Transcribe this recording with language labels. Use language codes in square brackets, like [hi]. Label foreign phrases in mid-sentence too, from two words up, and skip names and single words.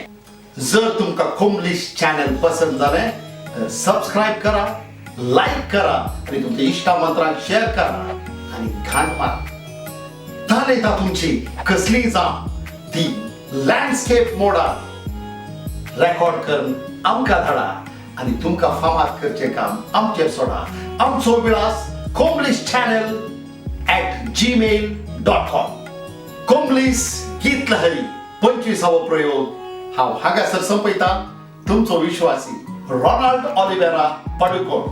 [kok] जर तुमकां कोंबलीश चॅनल पसंद जालें सबस्क्रायब करा, लायक करा आनी तुमच्या इश्टामंत्रांक शेअर करा आनी घाण मारा. तालयता तुमची कसली जावं ती लँडस्केप मोडार रेकॉर्ड करून आमकां धाडा आनी तुमकां फामाद करचें काम आमचेर सोडा. आमचो विळास komblishchannel@gmail.com. कोंबलीस गीत लहरी 25वो प्रयोग हांव हांगासर संपयता. तुमचो विश्वासी रोनाल्ड ऑलिव्हेरा पाडुकोण.